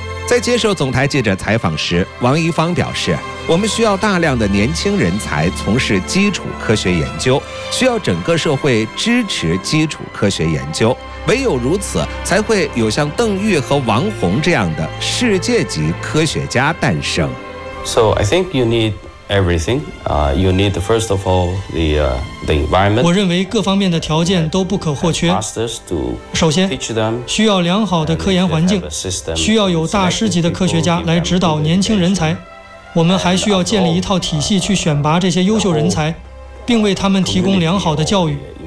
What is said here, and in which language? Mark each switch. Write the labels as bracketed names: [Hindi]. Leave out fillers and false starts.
[Chinese] 在接受总台记者采访时，王一方表示，我们需要大量的年轻人才从事基础科学研究，需要整个社会支持基础科学研究，唯有如此才会有像邓玉和王红这样的世界级科学家诞生。 [English] So I think you need everything. You need first of all the environment. [Chinese] 我认为各方面的条件都不可或缺。首先需要良好的科研环境，需要有大师级的科学家来指导年轻人才。我们还需要建立一套体系去选拔这些优秀人才，并为他们提供良好的教育。